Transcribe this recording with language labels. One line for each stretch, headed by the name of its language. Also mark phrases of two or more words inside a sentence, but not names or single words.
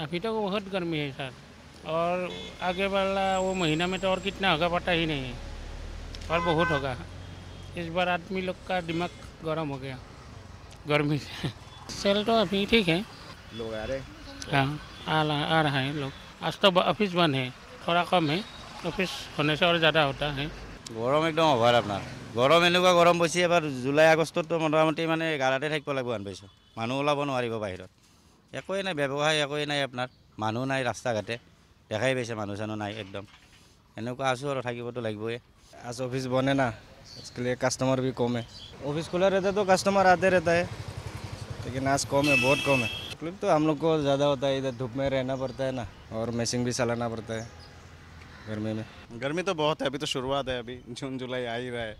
Hindi: अभी तो बहुत गर्मी है सर, और आगे वाला वो महीना में तो और कितना होगा पता ही नहीं है, और बहुत होगा। इस बार आदमी लोग का दिमाग गर्म हो गया गर्मी से। सेल तो अभी ठीक है, लोग आ रहे। हाँ आ रहा है लोग। आज तो ऑफिस बंद है, थोड़ा कम है, ऑफिस होने से और ज़्यादा होता है।
Assamese: গৰম একদম অভাৰ আপোনাৰ গৰম এনেকুৱা গৰম পৰিছে এবাৰ জুলাই আগষ্টতো মোটামুটি মানে গাৰাতে থাকিব লাগিব আন পাইছোঁ। মানুহ ওলাব নোৱাৰিব বাহিৰত, একোৱেই নাই, ব্যৱসায় একোৱেই নাই, আপোনাৰ মানুহ নাই, ৰাস্তা ঘাটে দেখাই পাইছে মানুহ চানুহ নাই, একদম এনেকুৱা আছোঁ আৰু থাকিবতো লাগিবই।
Hindi: आज ऑफिस बंद है ना, इसके लिए कस्टमर भी कम है। ऑफिस खुला रहता है तो कस्टमर आते रहता है, लेकिन आज कम है, बहुत कम है। तकलीफ तो हम लोग को ज़्यादा होता है, इधर धूप में रहना पड़ता है ना, और मशीन भी चलाना पड़ता है गर्मी में। गर्मी तो बहुत है, अभी तो शुरुआत है, अभी जून जुलाई आ ही रहा है।